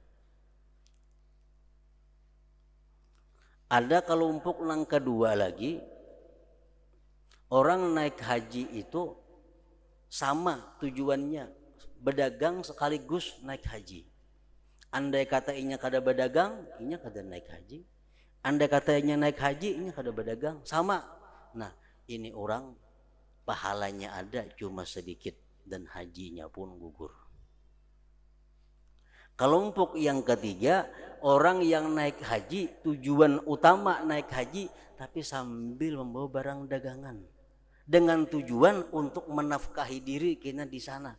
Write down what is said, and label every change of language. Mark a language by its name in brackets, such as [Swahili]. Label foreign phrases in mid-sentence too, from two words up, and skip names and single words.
[Indonesian] Ada kelompok yang kedua lagi, orang naik haji itu sama tujuannya, berdagang sekaligus naik haji. [Banjar] Andai kata inya kada berdagang, inya kada naik haji. Andai kata inya naik haji, inya kada berdagang, [Indonesian] sama. Nah, ini orang pahalanya ada cuma sedikit dan hajinya pun gugur. Kelompok yang ketiga, orang yang naik haji, tujuan utama naik haji tapi sambil membawa barang dagangan dengan tujuan untuk menafkahi diri kena di sana.